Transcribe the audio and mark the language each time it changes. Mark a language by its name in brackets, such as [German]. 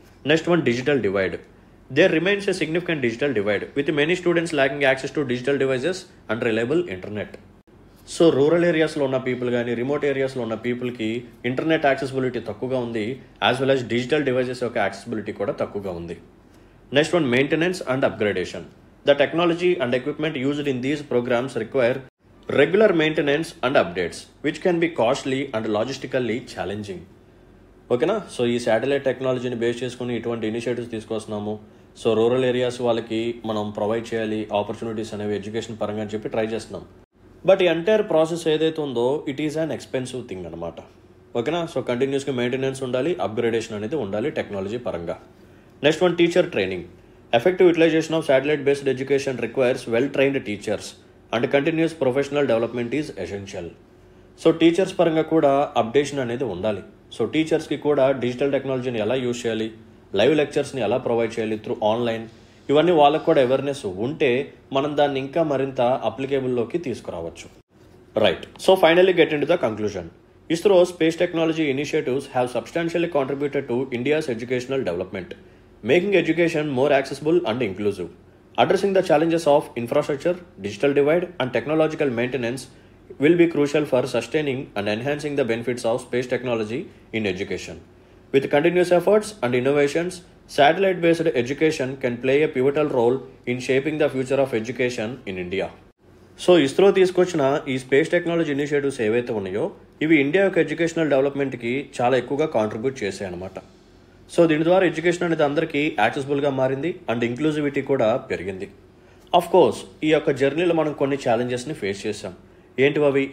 [English] Next one, digital divide. There remains a significant digital divide with many students lacking access to digital devices and reliable internet. [Telugu] So rural ఏరియాస్లో ఉన్న people కానీ remote ఏరియాస్లో ఉన్న పీపుల్కి internet accessibility తక్కువగా ఉంది, as well as digital devices యొక్క accessibility కూడా తక్కువగా ఉంది. [English] Next one, maintenance and upgradation. The technology and equipment used in these programs require regular maintenance and updates, which can be costly and logistically challenging. [Telugu] ఓకేనా? So ఈ satellite టెక్నాలజీని base చేసుకుని ఇటువంటి initiatives తీసుకొస్తున్నాము. So rural areas వాళ్ళకి మనం provide చేయాలి opportunities అనేవి education పరంగా అని చెప్పి ట్రై చేస్తున్నాం. బట్ ఈ ఎంటైర్ ప్రాసెస్ ఏదైతే ఉందో [English] it is an expensive thing [Telugu] అనమాట. ఓకేనా? సో కంటిన్యూస్గా మెయింటెనెన్స్ ఉండాలి, అప్గ్రేడేషన్ అనేది ఉండాలి టెక్నాలజీ పరంగా. [English] Next one, teacher training. Effective utilization of satellite-based education requires well-trained teachers and continuous professional development is essential. [Telugu] So teachers పరంగా కూడా అప్డేషన్ అనేది ఉండాలి. సో టీచర్స్కి కూడా డిజిటల్ టెక్నాలజీని ఎలా యూజ్ చేయాలి, లైవ్ లెక్చర్స్ని ఎలా ప్రొవైడ్ చేయాలి త్రూ ఆన్లైన్, ఇవన్నీ వాళ్ళకు కూడా అవేర్నెస్ ఉంటే మనం దాన్ని ఇంకా మరింత అప్లికేబుల్లోకి తీసుకురావచ్చు. [English] Right. So finally get into the conclusion. ISRO space technology initiatives have substantially contributed to India's educational development, making education more accessible and inclusive. Addressing the challenges of infrastructure, digital divide, and technological maintenance will be crucial for sustaining and enhancing the benefits of space technology in education. With continuous efforts and innovations, satellite-based education can play a pivotal role in shaping the future of education in India. [Telugu] So ISRO తీసుకొచ్చిన ఈ space technology initiatives ఏవైతే ఉన్నాయో ఇవి India యొక్క educational డెవలప్మెంట్కి చాలా ఎక్కువగా contribute చేశాయి అనమాట. సో దీని ద్వారా ఎడ్యుకేషన్ అనేది అందరికీ యాక్సెసిబుల్గా మారింది అండ్ ఇంక్లూజివిటీ కూడా పెరిగింది. ఆఫ్ కోర్స్ ఈ యొక్క జర్నీలో మనం కొన్ని ఛాలెంజెస్ని ఫేస్ చేసాం. ఏంటివి అవి?